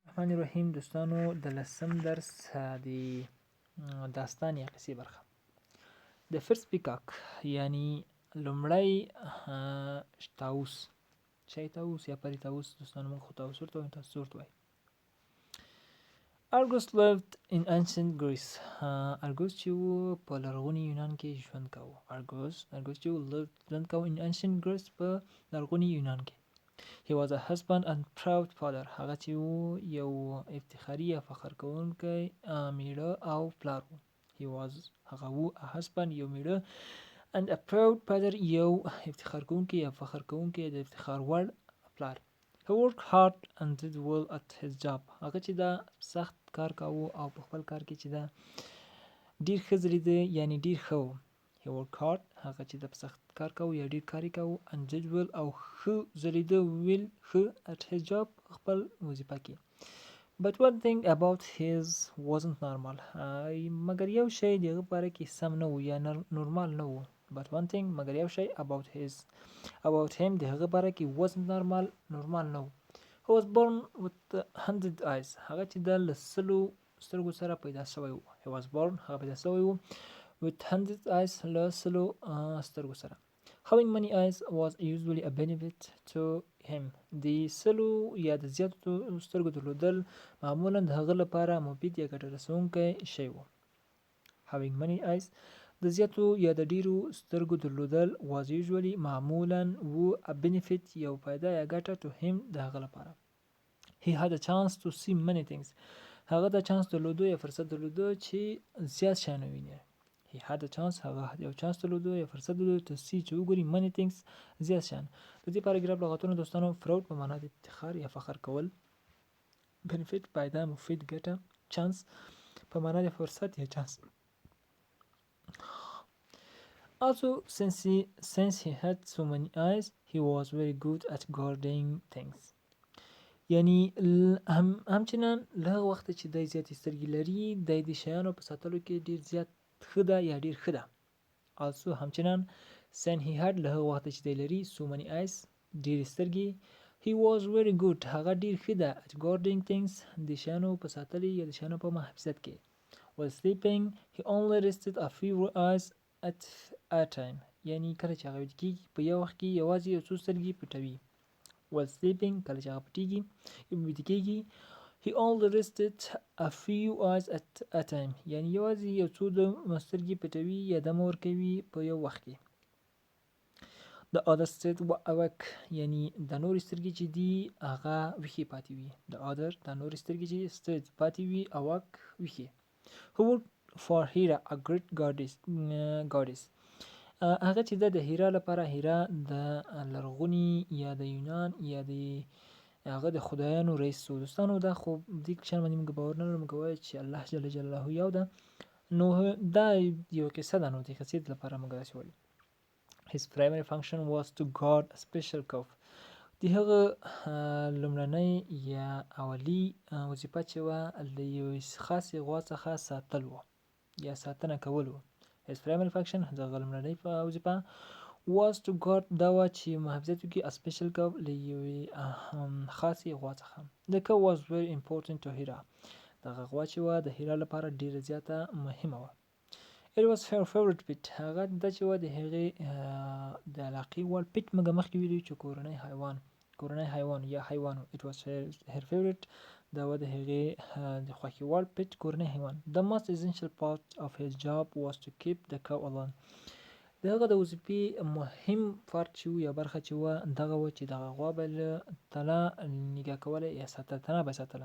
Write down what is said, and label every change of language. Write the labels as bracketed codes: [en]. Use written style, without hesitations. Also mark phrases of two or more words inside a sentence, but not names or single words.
[ps] الرحمن الرحیم دوستانو د لسم درس د داستان یا قصې برخه د [en] first peacock [ps] یعنی لومړی طاووس چای طاووس یا پری طاووس دوستانو موږ خو طاووس ورته وایو تاسو ورته وایئ. [en] Argus lived in ancient Greece. [ps] Argus چې و په لرغوني یونان کې ژوند کاوه. Argus چې و ژوند کاوه [en] in ancient Greece [ps] په لرغوني یونان کې. [en] He was a husband and proud father. [ps] هغه چې و یو افتخاري یا فخر کوونکی میړه او پلار و. هغه و [en] a husband [ps] یو میړه [en] and a proud father [ps] یو افتخار کوونکی یا فخر کوونکی د افتخار وړ پلار. [en] He worked hard and did well at his job. [ps] هغه چې دا سخت کار کاوه او په خپل کار کې چې دا ډیر ښه ځلیده یعنی ډیر ښه و. [en] He worked hard [ps] هغه چې دا سخت کار کاوه یا ډیر کار کاوه [en] and did well [ps] او ښه ځلیده ښه [en] at his job [ps] خپل وظیفه کې. [en] But one thing about his wasn't normal. [ps] مګر یو شی د هغه په اړه کې سم نه و یا نورمال نه و. [en] But one thing [ps] مګر یو شی [en] about him [ps] د هغه په اړه کې wasn't نورمال نه و. [en] He was born with 100 eyes. [ps] هغه چې د لسلو سترګو سره پیدا شوی و. [en] He was born [ps] هغه پیدا شوی و [en] with 100 eyes [ps] لسلو سترګو سره. [en] Having many eyes was usually a benefit to him. [ps] د سلو یا د زیاتو سترګو درلودل معمولا د هغه لپاره مفید یا ګټه رسونکی شی و. [en] Having many eyes [ps] د زیاتو یا د ډیرو سترګو درلودل [en] was usually [ps] معمولا و [en] a benefit [ps] یو فایده یا ګټه [en] to him [ps] د هغه لپاره. [en] He had a chance to see many things. [ps] هغه د چانس درلودو یا فرصت درلودو چې زیات شیان وویني. [en] He had a chance [ps] هغه یو چانس درلودو یا فرصت درلودو [en] to see [ps] چې وګوري [en] many things [ps] زیات شیان. د دې پاراګراف لغاتونه دوستانو فراود په معنا د افتخار یا فخر کول، benefit فایده مفید ګټه، چانس په معنا د فرصت یا چانس. [en] Also since he had so many eyes he was very good at guarding things. [ps] یعنی همچنان له هغه وخت چې دی زیاتې سترګې لري دی د شیانو په ساتلو کې ډیر زیات ښه ده یا ډیر ښه ده. Also همچنان [en] since he had [ps] له هغه وخت چې دی لري [en] so many eyes [ps] ډیر سترګې [en] he was very good [ps] هغه ډیر ښه ده [en] at guarding things [ps] د شیانو په ساتلو یا د شیانو په محافظت کې. [en] While sleeping he only rested a few eyes at a time. [ps] یعنی کله چې هغه ویده کېږي په یو وخت کې یوازې یو څو سترګې پټوي. [en] While sleeping [ps] کله چې هغه پټېږي ویده کېږي [en] he only rested a few eyes at a time. [ps] یعنی یوازې یو څو د سترګې پټوي یا دمه ورکوي په یو وخت کې. [en] The other stayed awake. [ps] یعنی د نورې سترګې چې دي هغه ویښې پاتې وي. د نورې سترګې چې stayed پاتې وي awake ویښې. [en] Who worked for Hera a great goddess. [ps] هغه چې د هیرا لپاره هیرا د لرغوني یا د یونان یا د هغه د خدایانو رئیس و. دوستانو دا خو دې شان باندې موږ باور نه لرو، موږ وایو چې الله جل جلاله یو ده، نو دا یو کیسه ده، نو د قصې لپاره موږ داسې وایو. [en] His primary function was to guard a special cove. [ps] د هغه لومړنۍ یا اولی وظیفه چې وه د یوې خاصې غوا څخه ساتل و یا ساتنه کول و. [en] His primary function [ps] د هغه لومړنۍ وظیفه [en] was to guard [ps] دا وه چې محافظت وکړي [en] a special cove [ps] له یوې خاصې غوا څخه. [en] The cove was very important to Hera. [ps] دغه غوا چې وه د هیرا لپاره ډیره زیاته مهمه وه. [en] It was her favorite pet. [ps] هغه دا چې وه د هغې د علاقې وړ pet موږ مخکې ویلي چې کورنی حیوان یا حیوان. [en] It was her favorite [ps] دا وه د هغې د خوښې وړ pet کورنی حیوان. [en] The most essential part of his job was to keep the cow alone. [ps] د هغه د وظیفې مهم پارت چې و یا برخه چې وه دغه وه چې دغه غوا به له تله نګاه کوله یا تنه به ساتله.